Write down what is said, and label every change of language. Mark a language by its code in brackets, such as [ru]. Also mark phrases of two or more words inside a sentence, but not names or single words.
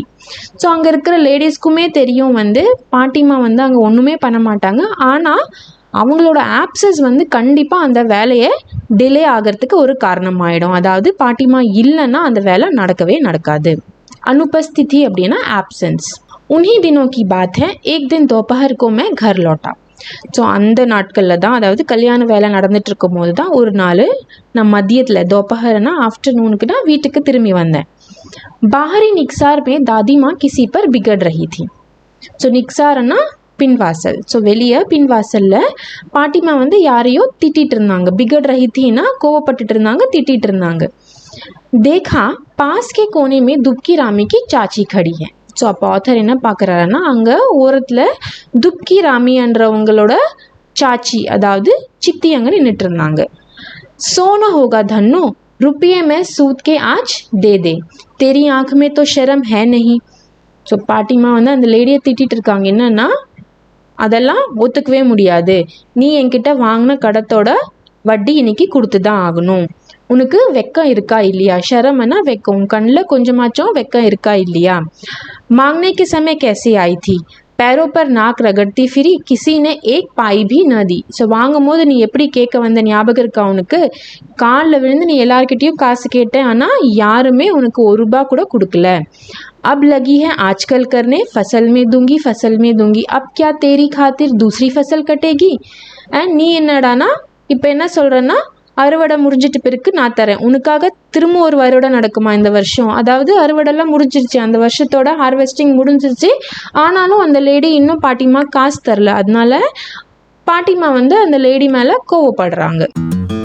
[ta] ஸோ அங்கே இருக்கிற லேடிஸ்க்குமே தெரியும் வந்து பாட்டிமா வந்து அங்கே ஒன்றுமே பண்ண மாட்டாங்க, ஆனால் அவங்களோட ஆப்சஸ் வந்து கண்டிப்பாக அந்த வேலையை டிலே ஆகிறதுக்கு ஒரு காரணமாயிடும். அதாவது பாட்டிமா இல்லைன்னா அந்த வேலை நடக்கவே நடக்காது. अनुपस्थिति அப்படின்னா ஆப்சன்ஸ். [hi] उन्हीं दिनों की बात है, एक दिन दोपहर को मैं घर लौटा. [ta] ஸோ அந்த நாட்களில் தான், அதாவது கல்யாண வேலை நடந்துட்டு இருக்கும் போது தான் ஒரு நாள் நான் மதியத்தில், दोपहरனா ஆஃப்டர்நூனுக்கு நான் வீட்டுக்கு திரும்பி வந்தேன். [hi] बाहरी निक्सार में दादी माँ किसी पर बिगड़ रही थी. [ta] ஸோ நிக்சார்னா பின்வாசல். ஸோ வெளியே பின்வாசலில் பாட்டிமா வந்து யாரையோ திட்டிகிட்டு இருந்தாங்க. [hi] बिगड़ रही थी [ta] கோவப்பட்டுட்டு இருந்தாங்க, திட்டிகிட்டு இருந்தாங்க. [hi] देखा पास के कोने में दुबकी रामी की चाची खड़ी है. [ta] ஸோ அப்போ ஆத்தர் என்ன பார்க்குறாருன்னா, அங்கே ஓரத்தில் துப்கி ராமின்றவங்களோட சாச்சி, அதாவது சித்தி அங்கே நின்றுட்டு இருந்தாங்க. [hi] सोना होगा धन्नो, रुपये में सूद के आज दे दे, तेरी आँख में तो शर्म है नहीं. [ta] ஸோ பாட்டிமா வந்து அந்த லேடியை திட்டிகிட்டு இருக்காங்க. என்னன்னா, அதெல்லாம் ஒத்துக்கவே முடியாது, நீ என்கிட்ட வாங்கின கடத்தோட வட்டி இன்னைக்கு கொடுத்து தான் ஆகணும், உனக்கு வெக்கம் இருக்கா இல்லையா? ஷரம்னா வெக்கம், உன் கண்ணில் கொஞ்சமாச்சும் வெக்கம் இருக்கா இல்லையா? [hi] मांगने के समय कैसे आई थी, पैरों पर नाक रगड़ती फिरी, किसी ने एक पाई भी न दी. [ta] ஸோ வாங்கும் போது நீ எப்படி கேட்க வந்த ஞாபகம் இருக்கா உனக்கு? காலில் விழுந்து நீ எல்லார்கிட்டையும் காசு கேட்டேன், ஆனால் யாருமே உனக்கு ஒரு ரூபா கூட கொடுக்கல. [hi] अब लगी है आजकल करने, फसल में दूंगी, अब क्या तेरी खातिर दूसरी फसल कटेगी. [ta] அண்ட் நீ என்னடானா இப்போ என்ன சொல்கிறேன்னா, அறுவடை முடிஞ்சிட்டு பிறகு நான் தரேன், உனக்காக திரும்ப ஒரு அறுவடை நடக்குமா இந்த வருஷம்? அதாவது அறுவடைலாம் முடிஞ்சிருச்சு, அந்த வருஷத்தோட ஹார்வெஸ்டிங் முடிஞ்சிருச்சு, ஆனாலும் அந்த லேடி இன்னும் பாட்டிமா காசு தரல. அதனால பாட்டிமா வந்து அந்த லேடி மேலே கோவப்படுறாங்க.